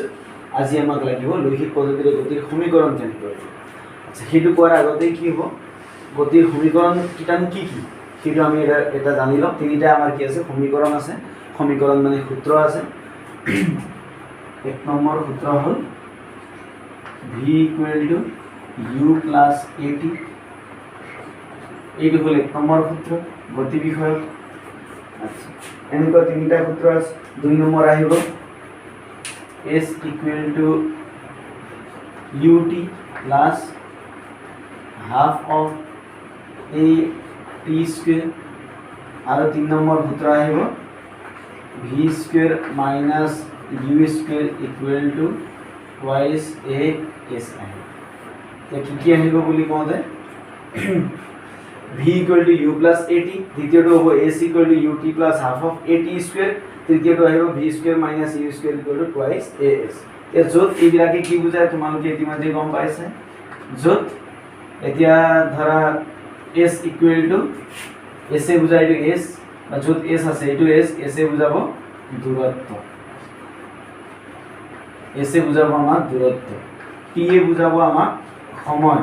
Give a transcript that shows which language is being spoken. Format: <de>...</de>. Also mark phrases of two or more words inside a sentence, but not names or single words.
<as>আজি আমাক লাগিব লৈখিক পদ্ধতিৰে গতিৰ সমীকৰণ কেনেকৈ। আচ্ছা, সেইটো কোৱাৰ আগতেই কি হ'ব, গতিৰ সমীকৰণ কিটানো কি কি সেইটো আমি এটা জানি লওঁ। তিনিটা আমাৰ কি আছে, সমীকৰণ আছে। সমীকৰণ মানে সূত্ৰ আছে। এক নম্বৰ সূত্ৰ হ'ল v = u + at। এইটো হ'ল এক নম্বৰ সূত্ৰ গতি বিষয়ক। আচ্ছা, এনেকুৱা তিনিটা সূত্ৰ আছে। দুই নম্বৰ আহিব s = ut +</as> <en>half of a t²</en> <as>আৰু তিন নম্বৰ সূত্ৰ আহিব v² - u² =</as> <en>twice a s</en> <as>আহিব। এতিয়া কি আহিব বুলি কওঁতে v = u + at, দ্বিতীয়টো হ'ব s = ut +</as> <en>half of a t²,</en> <as>তৃতীয়টো আহিব v² - u² =</as> <en>twice a s।</en> <as>এতিয়া য'ত এইবিলাকে কি বুজায় তোমালোকে ইতিমধ্যে গম পাইছে। য'ত এতিয়া ধৰা s = s এ বুজায় এইটো s, বা য'ত s আছে এইটো s এ বুজাব দূৰত্ব। s এ বুজাব আমাক দূৰত্ব, t এ বুজাব আমাক সময়।</as>